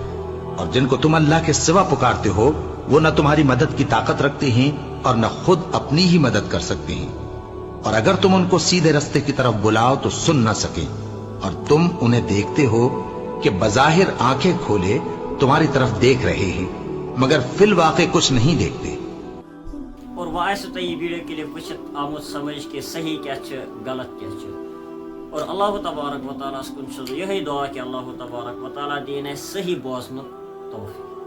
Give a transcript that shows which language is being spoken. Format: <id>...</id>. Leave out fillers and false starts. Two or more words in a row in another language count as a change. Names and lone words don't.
<ur>اور جن کو تم اللہ کے سوا پکارتے ہو وہ نہ تمہاری مدد کی طاقت رکھتے ہیں اور نہ خود اپنی ہی مدد کر سکتے ہیں. اور اگر تم ان کو سیدھے رستے کی طرف بلاؤ تو سن نہ سکیں اور تم انہیں دیکھتے ہو کہ بظاہر آنکھیں کھولے تمہاری طرف دیکھ رہے ہیں مگر فی الواقع کچھ نہیں دیکھتے.</ur> <ks>اور وہ آسو تہ یہ ویڈیو کلپ وچھت آمت سمجھ کہ صحیح کیا غلط کیا اور اللہ تبارک و تعالیٰ کن یہ دعا کہ اللہ تبارک و تعالیٰ دین صحیح بوزن توفیق.</ks>